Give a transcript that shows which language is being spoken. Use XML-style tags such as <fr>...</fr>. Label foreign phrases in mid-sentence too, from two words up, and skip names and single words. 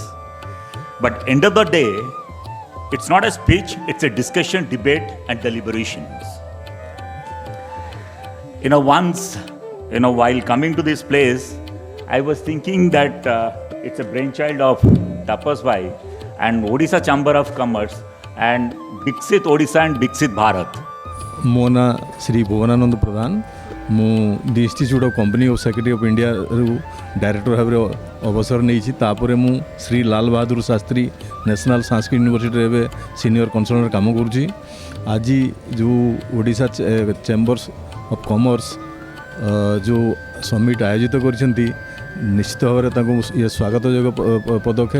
<en>But end of the day, it's not a speech, it's a discussion, debate and deliberations. Once, while coming to this place, I was thinking that it's a brainchild of Tapas bhai and Odisha Chamber of Commerce and Viksit Odisha and Viksit Bharat.</en> <or>ମୋ ନାଁ ଶ୍ରୀ ଭୁବନାନନ୍ଦ ପ୍ରଧାନ। ମୁଁ ଦି ଇନଷ୍ଟିଚ୍ୟୁଟ୍ ଅଫ୍ କମ୍ପାନୀ ଅଫ୍ ସେକ୍ରେଟାରୀ ଅଫ୍ ଇଣ୍ଡିଆରୁ ଡାଇରେକ୍ଟର ଭାବରେ ଅବସର ନେଇଛି। ତାପରେ ମୁଁ ଶ୍ରୀ ଲାଲ ବାହାଦୁର ଶାସ୍ତ୍ରୀ ନ୍ୟାସନାଲ୍ ସାଂସ୍କ୍ରିଟ୍ ୟୁନିଭର୍ସିଟିରେ ଏବେ</or> <en>senior consultant</en> <or>କାମ କରୁଛି। ଆଜି ଯେଉଁ ଓଡ଼ିଶା ଚେମ୍ବର୍ସ ଅଫ୍ କମର୍ସ ଯେଉଁ ସମିଟ୍ ଆୟୋଜିତ କରିଛନ୍ତି, ନିଶ୍ଚିତ ଭାବରେ ତାଙ୍କୁ ଇଏ ସ୍ୱାଗତଯୋଗ୍ୟ ପଦକ୍ଷେପ।</or>